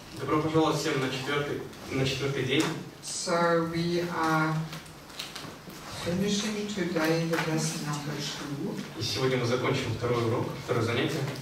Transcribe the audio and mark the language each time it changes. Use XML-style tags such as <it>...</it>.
<ru>Добро пожаловать всем на четвертый день.</ru> <en>So we are finishing today the lesson number 2.</en> <ru>И сегодня мы закончим второе занятие.</ru>